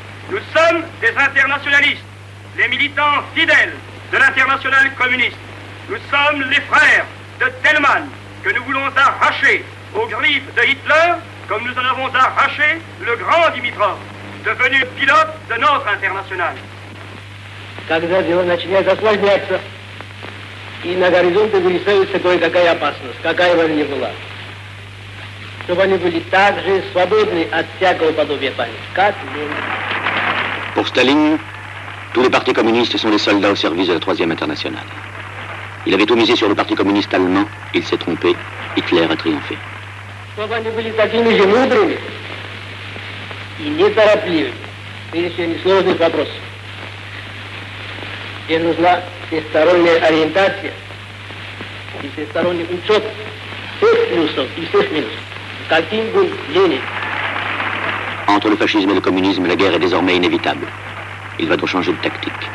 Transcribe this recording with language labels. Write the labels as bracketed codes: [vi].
[fr] Nous sommes des internationalistes, les militants fidèles de l'internationale communiste. Nous sommes les frères de Thälmann, que nous voulons arracher aux griffes de Hitler, comme nous en avons arraché le grand Dimitrov, devenu pilote de notre internationale. [ru] Когда дело начинает осложняться, и на горизонте вырисовывается кое-какая опасность, какая бы она ни была, чтобы они были так же свободны от всякого подобия памяти, как мы. [fr] Pour Staline, tous les partis communistes sont des soldats au service de la Troisième Internationale. Il avait tout misé sur le Parti communiste allemand, il s'est trompé, Hitler a triomphé. [ru] Чтобы они были такими же мудрыми и неторопливыми в решении сложных вопросов. Где нужна всесторонняя ориентация и всесторонний учет всех плюсов и всех минусов. Каким был Ленин? [fr] Entre le fascisme et le communisme, la guerre est désormais inévitable. Il va donc changer de tactique.